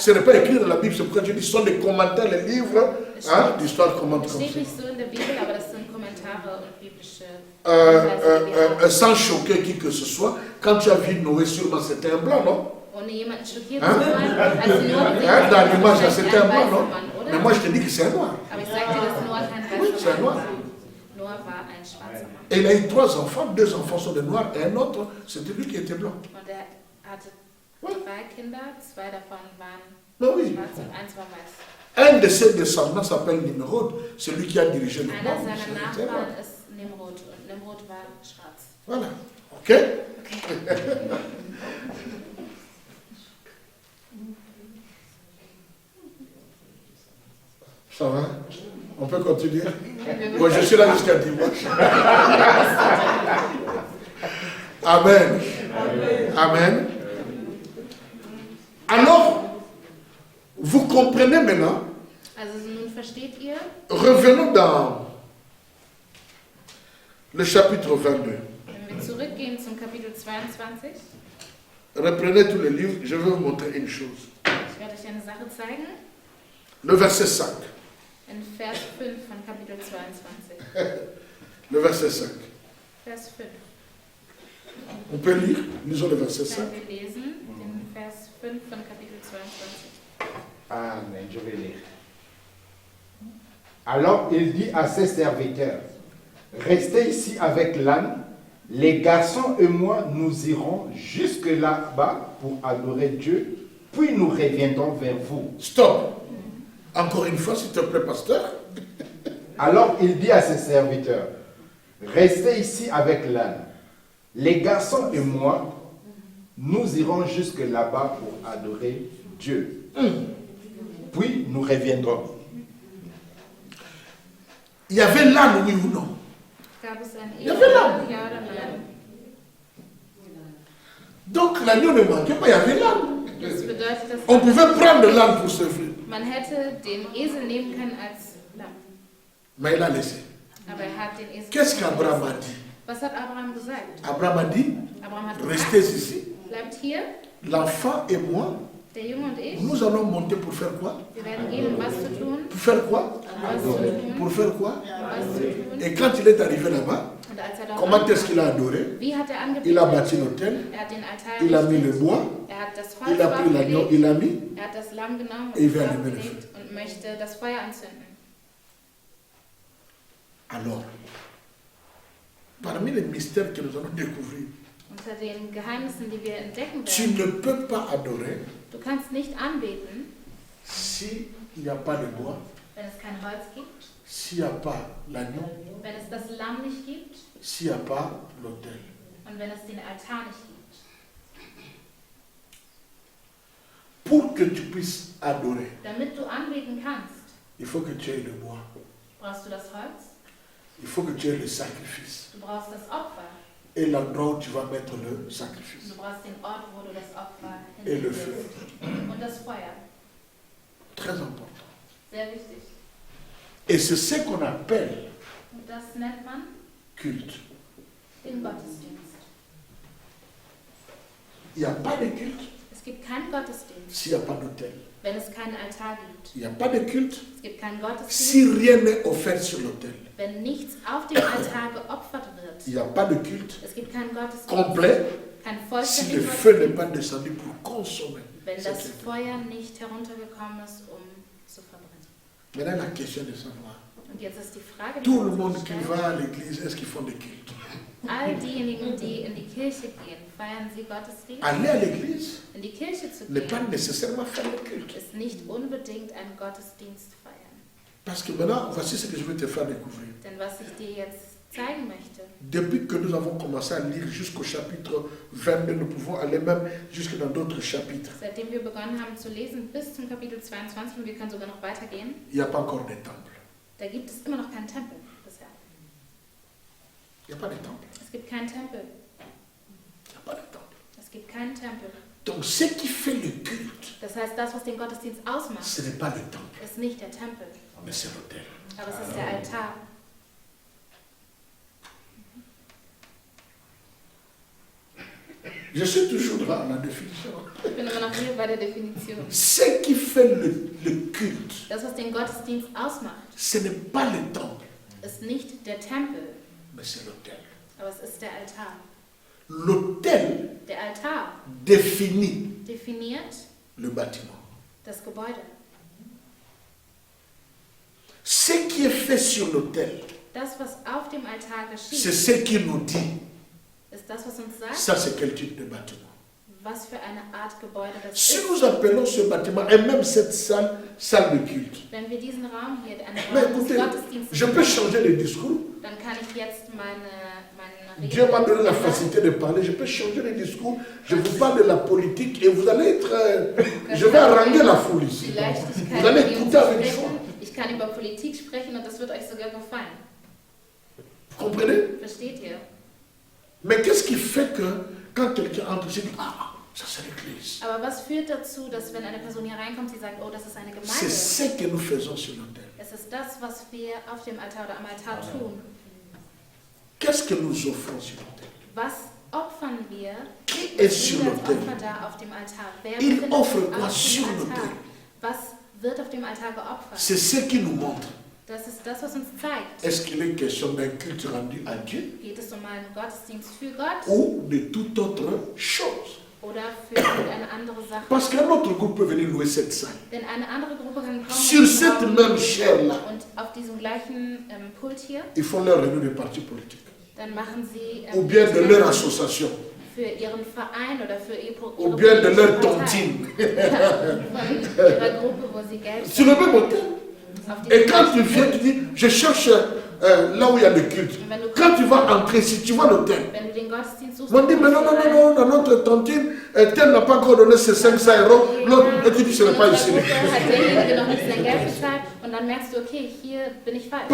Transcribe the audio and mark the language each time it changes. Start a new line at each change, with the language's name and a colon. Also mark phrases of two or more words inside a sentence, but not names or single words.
French: Ce n'est pas écrit dans la Bible, c'est pourquoi je dis ce sont des commentaires, les livres d'histoire commentent
German: Das
French: comme
German: steht
French: ça.
German: nicht so in der Bibel, aber das sind Kommentare und biblische Hinweise, die wir haben.
French: Sans choquer qui que ce soit, quand tu as vu Noé, sûrement c'était un blanc, non?
German: Ohne jemanden schockiert
French: Hein?
German: zu sein, als Noah
French: Hein, dans l'image, là, c'était un
German: ein
French: blanc,
German: weißer
French: non?
German: Mann,
French: Mais
German: oder?
French: moi je te dis que c'est un noir.
German: Aber ich sag dir, dass Noah kein
French: Oui, c'est
German: weißer
French: un
German: Mann
French: noir.
German: war. Noah war ein schwarzer Mann.
French: Et il a eu 3 enfants, 2 enfants sont des noirs et un autre, c'était lui qui était blanc.
German: Und er hatte
French: Ouais.
German: 3 Kinder, 2 davon waren
French: Mais oui.
German: schwarz und 1 war weiß.
French: Un de ses descendants s'appelle Nimrod, celui qui a dirigé le
German: Einer
French: monde.
German: seiner
French: C'était un noir.
German: Nachbarn ist Nimrod und Nimrod war schwarz.
French: Voilà. Ok?
German: Okay.
French: Ça va? On peut continuer? Moi, je suis là jusqu'à dimanche. Amen. Amen. Alors, vous comprenez maintenant,
German: Also nun versteht ihr,
French: revenons dans le chapitre 22.
German: wenn wir zurückgehen zum Kapitel 22,
French: Reprenez tous les livres, je vais vous montrer une chose.
German: ich werde euch eine Sache zeigen,
French: Le verset 5.
German: in Vers 5 von Kapitel 22.
French: Le verset 5.
German: Vers 5.
French: On peut lire, lisons le verset 5.
German: Wenn wir lesen, den Vers 5 von Kapitel 22.
French: Amen, je vais lire. Alors il dit à ses serviteurs, restez ici avec l'âne, les garçons et moi nous irons jusque là-bas pour adorer Dieu, puis nous reviendrons vers vous. Stop. Encore une fois, s'il te plaît, pasteur. Alors il dit à ses serviteurs, restez ici avec l'âne, les garçons et moi nous irons jusque là-bas pour adorer Dieu, puis nous reviendrons. Il y avait l'âne, oui ou non?
German: Gab es ein Ja, genau. Ja oder nein?
French: Donc l'agneau ne manquait pas, il y avait l'âne.
German: Das bedeutet, dass
French: On pouvait prendre l'âne pour servir.
German: man hätte den Esel nehmen können als Lamm.
French: Mais il a laissé.
German: Aber er hat den Esel
French: Qu'est-ce
German: nicht
French: qu'Abraham a
German: gelassen.
French: dit?
German: Was hat Abraham gesagt?
French: Abraham a dit,
German: Abraham hat
French: restez
German: gesagt,
French: ici.
German: bleibt hier,
French: L'enfant et moi,
German: der Junge und ich.
French: nous allons monter pour faire quoi?
German: Wir werden gehen, um was zu tun.
French: Pour faire quoi?
German: Was zu tun.
French: Pour faire quoi?
German: Was zu tun.
French: Et quand il est arrivé là-bas,
German: Und als er dort
French: comment est-ce
German: ankam,
French: qu'il a adoré?
German: wie hat er angebetet?
French: Il a bâti l'autel,
German: Er hat den Altar
French: il a mis le
German: errichtet.
French: bois,
German: Er hat das
French: il a
German: Holz
French: pris l'agneau,
German: aufgelegt.
French: il a mis.
German: Er hat das Lamm genommen
French: Et il
German: und
French: va
German: es
French: allumer le
German: aufgelegt und möchte das Feuer anzünden.
French: Alors, parmi les mystères que nous allons découvrir,
German: Und Unter den Geheimnissen, die wir entdecken
French: Tu
German: werden,
French: ne peux pas adorer
German: du kannst nicht anbeten,
French: s'il n'y a pas de bois,
German: wenn es kein Holz gibt,
French: s'il n'y a pas l'agneau,
German: wenn es das Lamm nicht gibt
French: s'il n'y a pas l'autel.
German: und wenn es den Altar nicht gibt.
French: Pour que tu puisses adorer,
German: Damit du anbeten kannst,
French: il faut que tu aies le bois.
German: brauchst du das Holz,
French: Il faut que tu aies le sacrifice.
German: du brauchst das Opfer,
French: Et l'endroit où tu vas mettre le sacrifice.
German: du brauchst den Ort, wo du das Opfer
French: Et le
German: hinlegst.
French: feu.
German: Und das Feuer.
French: Très important.
German: Sehr wichtig.
French: Et c'est ce qu'on appelle
German: Und das nennt man
French: culte.
German: den Gottesdienst.
French: Il n'y a pas de culte
German: Es gibt keinen Gottesdienst,
French: s'il n'y a pas d'autel.
German: wenn es keinen Altar gibt.
French: Il n'y a pas de culte
German: Es gibt keinen Gottesdienst,
French: si rien n'est offert sur l'autel.
German: wenn nichts auf dem Altar geopfert wird.
French: Il n'y a pas de culte
German: Es gibt keinen Gottesdienst,
French: complet
German: kein
French: si le
German: vollständigen
French: feu n'est
German: Gottesdienst,
French: pas descendu pour consommer.
German: wenn
French: cet
German: das
French: autel.
German: Feuer nicht heruntergekommen ist, um zu verbrennen.
French: Maintenant, la question est de savoir,
German: Und jetzt ist die Frage, die
French: tout
German: wir
French: le
German: uns
French: monde qui
German: stellen.
French: va à l'église, est-ce qu'ils font des cultes?
German: All diejenigen, die in die Kirche gehen, feiern sie Gottesdienst?
French: Aller à l'église
German: In die Kirche zu
French: n'est pas
German: gehen,
French: nécessairement faire le culte.
German: ist nicht unbedingt einen Gottesdienst feiern.
French: Parce que maintenant, voici ce que je vais te faire découvrir.
German: Denn was ich dir jetzt zeigen möchte,
French: Depuis que nous avons commencé à lire jusqu'au chapitre 22, nous pouvons aller même jusque dans d'autres chapitres.
German: seitdem wir begonnen haben zu lesen bis zum Kapitel 22, und wir können sogar noch weitergehen,
French: Il n'y a pas encore de temple.
German: da gibt es immer noch keinen Tempel bisher.
French: Il n'y a pas de temple.
German: Es gibt keinen Tempel.
French: Il n'y a pas de temple.
German: Es gibt keinen Tempel.
French: Donc ce qui fait le culte,
German: Das heißt, das, was den Gottesdienst ausmacht,
French: ce n'est pas le temple,
German: ist nicht der Tempel,
French: mais c'est l'autel.
German: aber es ist der Altar.
French: Je suis toujours dans la définition.
German: Ich bin immer noch hier bei der Definition.
French: Ce qui fait le culte,
German: Das, was den Gottesdienst ausmacht,
French: ce n'est pas le temple,
German: ist nicht der Tempel,
French: mais c'est l'autel.
German: aber es ist der Altar.
French: L'autel
German: Der Altar
French: définit
German: definiert
French: le bâtiment.
German: das Gebäude.
French: Ce qui est fait sur l'autel,
German: Das, was auf dem Altar
French: c'est
German: geschieht,
French: ce qui nous dit,
German: ist das, was uns sagt,
French: ça c'est quel type de bâtiment.
German: was für eine Art Gebäude das
French: Si
German: ist.
French: nous appelons ce bâtiment, et même cette salle, salle de culte,
German: Wenn wir diesen Raum hier, einen
French: mais
German: Raum des
French: écoutez,
German: Gottesdienstes
French: je peux changer de discours.
German: dann kann ich jetzt meine
French: Dieu m'a donné la
German: ändern.
French: facilité de parler, je peux changer de discours. Je vous parle de la politique et vous allez être... je vais haranguer la foule ici.
German: Die Leichtigkeit,
French: Vous allez
German: die uns
French: écouter avec
German: sprechen.
French: joie.
German: Ich kann über Politik sprechen und das wird euch sogar gefallen.
French: Vous comprenez?
German: Versteht ihr?
French: Mais qu'est-ce qui fait que quand quelqu'un entre, je dis, ah, ça c'est l'église.
German: Aber was führt dazu, dass wenn eine Person hier reinkommt, sie sagt, oh, das ist eine
French: C'est
German: Gemeinde?
French: ce que nous faisons sur l'autel.
German: Es ist das, was wir auf dem Altar oder am Altar tun.
French: Qu'est-ce que nous offrons sur l'autel?
German: Was opfern wir?
French: Qui est sur
German: Wer als
French: l'autel?
German: Opfer da auf dem Altar? Wer
French: Il
German: befindet
French: offre
German: sich
French: quoi
German: auf
French: sur
German: dem Altar?
French: l'autel?
German: Was wird auf dem Altar geopfert?
French: C'est ce qui nous montre.
German: Das ist das, was uns zeigt.
French: Est-ce qu'il est question d'un culte rendu à Dieu
German: Geht es um einen Gottesdienst für Gott
French: ou de toute autre chose?
German: oder für irgendeine andere Sache?
French: Parce qu'un autre groupe peut venir louer cette salle.
German: Denn eine andere Gruppe kann kommen
French: Sur cette même chair-là,
German: und auf diesem gleichen Pult hier,
French: ils font leur réunion de partis politiques.
German: dann machen sie
French: Ou bien de leur association.
German: für ihren Verein oder für ihre
French: Ou bien de leur
German: politische
French: tontine.
German: Partei. Von ihrer Gruppe, wo sie Geld
French: Sur le même hôtel.
German: auf
French: Et
German: diesem
French: quand tu
German: gleichen
French: viens,
German: Pult.
French: tu dis, je cherche là où il y a le culte. Quand tu vas entrer, si tu vois l'hôtel,
German: Wenn du den Gottesdienst suchst,
French: on dit, mais non, non, non, non, dans notre tontine, tel n'a pas encore donné ses 500 €. L'autre, et tu dis, ce n'est pas ici.
German: Hat derjenige noch nicht sein Geld bezahlt und dann merkst du, okay, hier bin ich falsch.